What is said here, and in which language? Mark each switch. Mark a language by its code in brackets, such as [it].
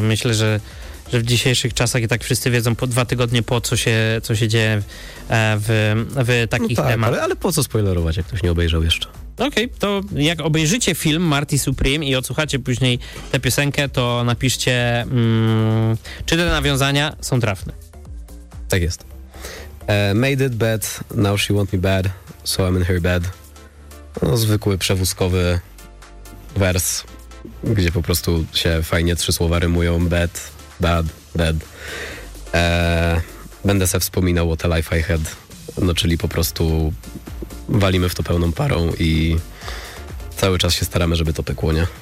[pl] Myślę, że w dzisiejszych czasach i tak wszyscy wiedzą po dwa tygodnie po, co się dzieje w takich tak, temat. Ale po co spoilerować, jak ktoś nie obejrzał jeszcze? Okej, to jak obejrzycie film Marty Supreme i odsłuchacie później tę piosenkę, to napiszcie, czy te nawiązania są trafne. Tak jest. [en] Made it bad, now she want me bad, so I'm in her bed. [pl] No, zwykły, przewózkowy wers, gdzie po prostu się fajnie trzy słowa rymują. [en] Bad, bad, bad. [pl] Będę se wspominał o The Life I Had. No, czyli po prostu walimy w to pełną parą i cały czas się staramy, żeby to pykło, nie?